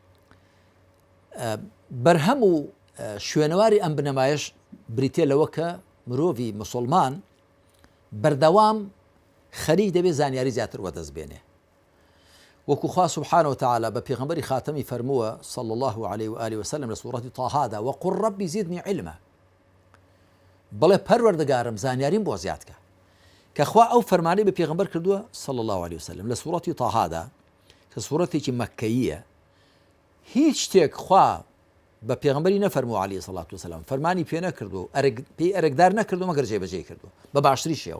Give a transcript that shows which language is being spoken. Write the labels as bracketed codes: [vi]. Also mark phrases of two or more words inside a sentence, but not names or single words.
[ckb] بەرهەم و شوێنەواری ئەم بنەمایش بریتێ لەوە کە مرۆڤی مسلمان بەردەوام خەریک دەبێت زانیاری زیاتر وەدەستبێنێ. وەکو خوا [ar] سوبحانە و تەعالا [ckb] بە پێغەمبەری خاتەمی فەرمووە [ar] صلی الله عليه وآله وسلم [ckb] لە سوورەتی طاهادا: [ar] وەقل رەبی زیدنی علما، [ckb] بڵێ پەروەردگارم زانیاریم بۆ زیادکە. کە خوا ئەو فەرمانەی بە پێغەمبەر کردووە [ar] صلی الله عليه وسلم [ckb] لە سوورەتی طاهادا کە سوورەتێکی مەککەییە، هیچ شتێک خوا بە پێغەمبەری نەفەرمووە [ar] عەلەیهی سەڵات وسەلام، [ckb] فەرمانی پێ نەکردو، پێی ئەرەگدار نەکردو مەگەر جێبەجێ کردو بە باشتری شێوە.